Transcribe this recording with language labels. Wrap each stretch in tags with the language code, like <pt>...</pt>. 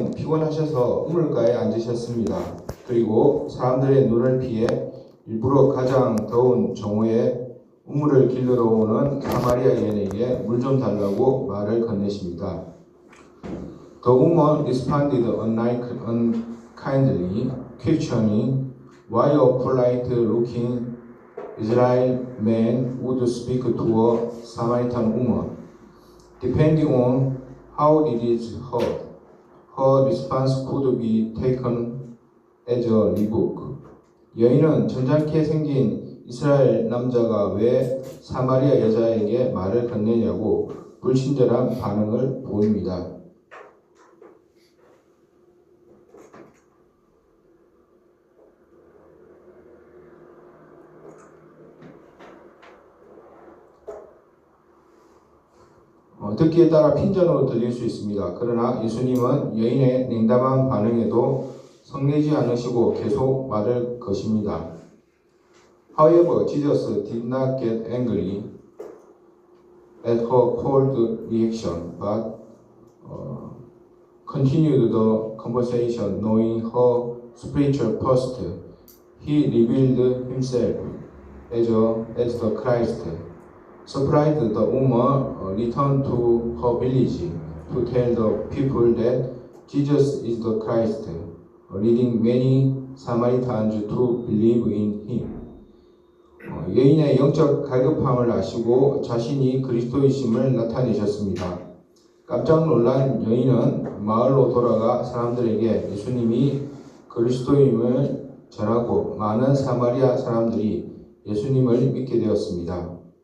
<ko>피곤하셔서 우물가에 앉으셨습니다. 그리고 사람들의 눈을 피해 일부러 가장 더운 정오에 우물을 길르러 오는 사마리아 여인에게 물 좀 달라고 말을 건네십니다.</ko> <en>The woman responded unkindly, questioning why a polite-looking Israeli man would speak to a Samaritan woman. Depending on how it is heard, her response could be taken as a rebuke.</en> <ko>여인은 점잖게 생긴 이스라엘 남자가 왜 사마리아 여자에게 말을 건네냐고 불친절한 반응을 보입니다. 듣기에 따라 핀전으로 들릴 수 있습니다. 그러나 예수님은 여인의 냉담한 반응에도 성내지 않으시고 계속 말을 거십니다.</ko> <en>However, Jesus did not get angry at her cold reaction, but continued the conversation, knowing her spiritual past. He revealed himself as the Christ. Surprised, the woman returned to her village to tell the people that Jesus is the Christ, leading many Samaritans to believe in him.</en> <ko>여인의 영적 갈급함을 아시고 자신이 그리스도이심을 나타내셨습니다. 깜짝 놀란 여인은 마을로 돌아가 사람들에게 예수님이 그리스도임을 전하고 많은 사마리아 사람들이 예수님을 믿게 되었습니다.</ko>